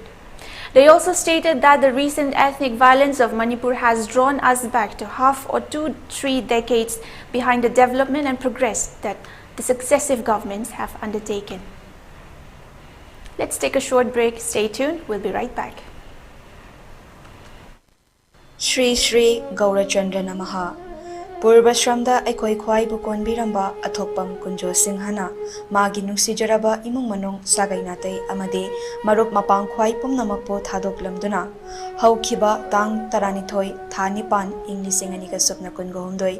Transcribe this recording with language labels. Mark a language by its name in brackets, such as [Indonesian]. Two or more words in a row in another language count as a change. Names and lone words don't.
[English] They also stated that the recent ethnic violence of Manipur has drawn us back to half or 2-3 decades behind the development and progress that the successive governments have undertaken. Let's take a short break. Stay tuned. We'll be right back. [Sanskrit] Shri Shri Gaurachandra Namaha. [Manipuri] Purvashramda Aikoi Kwai Bukon Biramba Athokpam Kunjo Singhana Magi Nusijaraba Imung Manung Sagainate Amade Marup Mapang Kwai Pumnamapo Thadok Lamduna Haukiba Tang Taranithoi Thanipan Inglisingani Kasupna Kungohundoi